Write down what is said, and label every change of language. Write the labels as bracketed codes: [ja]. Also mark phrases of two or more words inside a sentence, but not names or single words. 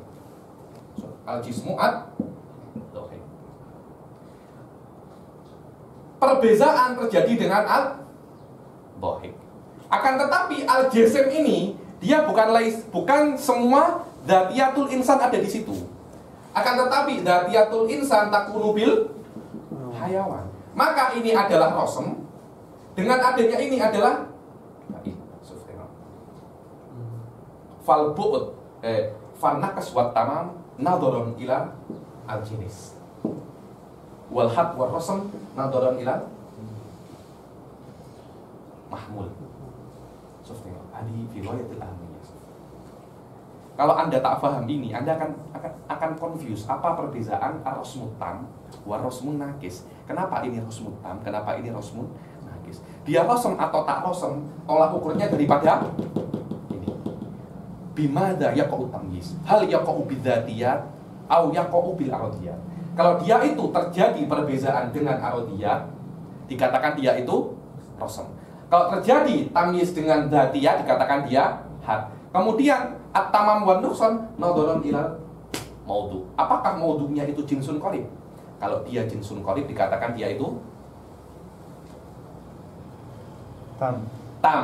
[ar] الجسم الضاحك. [ms] Perbezaan terjadi dengan al-dhahik. Akan tetapi al-jisim ini dia bukan semua [ar] ذاتية الإنسان [ms] ada di situ. Akan tetapi [ar] ذاتية الإنسان تكون بالحيوان. [ms] Maka ini adalah rosem. Dengan adanya ini adalah [ar] فالبعد فالناقص والتمام نظرا إلى الجنس. والحد والرسم نظرا إلى المحمول. [ms] Kalau Anda tak paham ini, Anda akan confuse apa perbedaan [ar] الرسم التام والرسم الناقص. [ms] Kenapa ini [ar] رسم تام? [ms] Kenapa ini [ar] رسم ناقص? [ms] Dia rosem atau tak rosem, tolak ukurnya daripada ini. [ar] بماذا يقع تمييز? هل يقع بالذاتيات أو يقع بالعرضيات? [ms] Kalau dia itu terjadi perbedaan dengan aradiyat, dikatakan dia itu rosem. Kalau terjadi tamyiz dengan dzatiyah dikatakan dia had. [ar] Kemudian التمام والنقصان نظرا إلى الموضوع. [ms] Apakah maudhunya itu [ar] جنس قريب? [ms] Kalau dia [ar] جنس قريب [ms] dikatakan dia itu tam.